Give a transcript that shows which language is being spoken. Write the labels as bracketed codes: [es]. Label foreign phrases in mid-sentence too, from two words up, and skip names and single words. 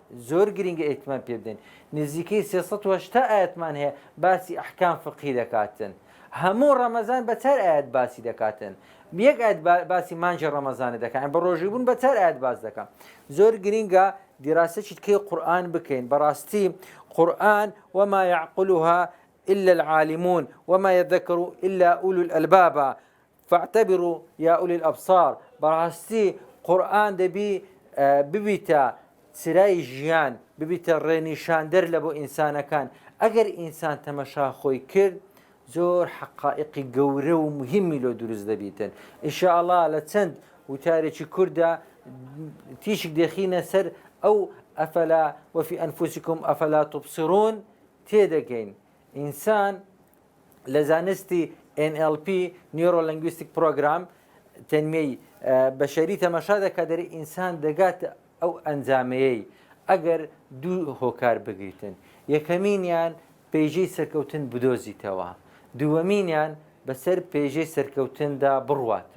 [ckb] زۆر گرینگە ئیهتیمام پێ بدەین. نزیکەی 380 ئاەتمان هەیە باسی ئەحکام فقهی دەکاتن. هەموو ڕەمەزان بە 4 ئاەت باسی دەکاتن، یەک ئاەت باسی مانجە ڕەمەزانە دەکاتن، بە ڕۆژیبوون بە 4 ئاەت باس دەکەن. زۆر گرینگە دیراسەی تکەی قورئان بکەین. [ar] بەڕاستی قورئان وما يعقلها إلا العالمون وما يذكر إلا أولو الألباب فاعتبروا يا أولي الأبصار. [ckb] بەڕاستی قورئان دەبی ببیتە چرای ژیان، ببیتە ڕێنیشاندەر لە بۆ ئینسانەکان. ئەگەر ئینسان تەمەشا خۆی کرد زۆر حەقائقی گەورە و مهمی لۆ دروست دەبیتن. ئینشاءالله لە چەند وتارێکی کووردا تیشک دەخینە سەر ئەو ئەفەلا [ar] وفي أنفسكم أفلا تبصرون [ckb] تێدەگەین. ئینسان لە زانستی NLP [en] neuro linguistic program [ckb] تەنمەی بەشەری تەمەشا دەکات دەرێ ئینسان دەگاتە ئەو ئەنجامەیەی ئەگەر دوو هۆکار بگریتن. یەکەمینیان پێیژەی سەرکەوتن بدۆزیتەوە، دووەمینیان بەسەر پێیژەی سەرکەوتندا بڕواتن.